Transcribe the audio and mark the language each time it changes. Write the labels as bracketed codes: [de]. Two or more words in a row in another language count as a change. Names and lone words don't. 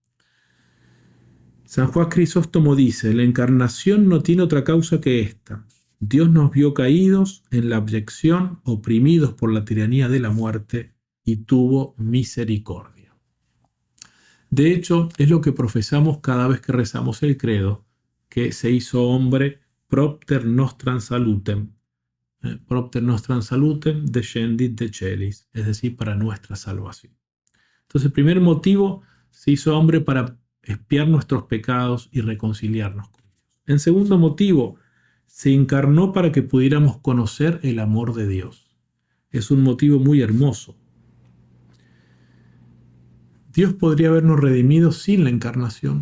[es] San Juan Crisóstomo dice, la encarnación no tiene otra causa que esta. Dios nos vio caídos en la abyección, oprimidos por la tiranía de la muerte, y tuvo misericordia. De hecho, es lo que profesamos cada vez que rezamos el credo, que se hizo hombre [la] propter nostram salutem. Propter nostram salutem descendit de celis, [es] es decir, para nuestra salvación. Entonces, el primer motivo, se hizo hombre para expiar nuestros pecados y reconciliarnos con Dios. En segundo motivo, se encarnó para que pudiéramos conocer el amor de Dios. Es un motivo muy hermoso. Dios podría habernos redimido sin la encarnación.